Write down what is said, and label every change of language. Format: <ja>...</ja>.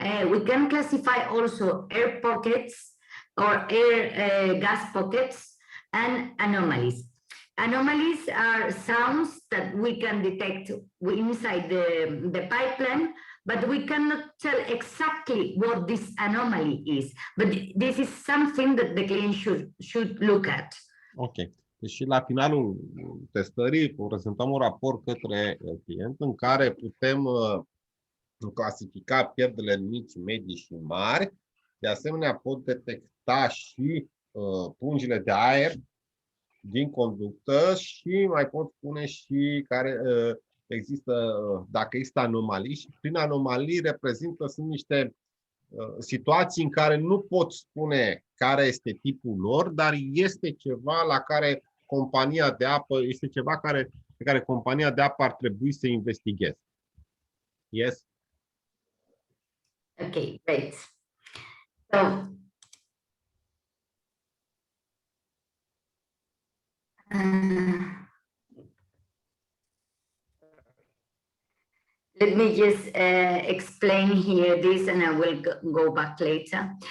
<en>We can classify also air pockets or air gas pockets and anomalies. Anomalies are sounds that we can detect inside the pipeline, but we cannot tell exactly what this anomaly is. But this is something that the client should look at. Ok.</en> <ro>Deci la finalul testării prezentăm un raport către client în care putem clasifica pierderile mici, medii și mari. De asemenea, pot detecta și pungile de aer din conductă și mai pot spune și care există, dacă există anomalii, și prin anomalii sunt niște situații în care nu pot spune care este tipul lor, dar este ceva la care compania de apă, este ceva pe care compania de apă ar trebui să investigheze.</ro> <en>Yes? Okay, great. So, let me just explain here this, and I will go back later.</en>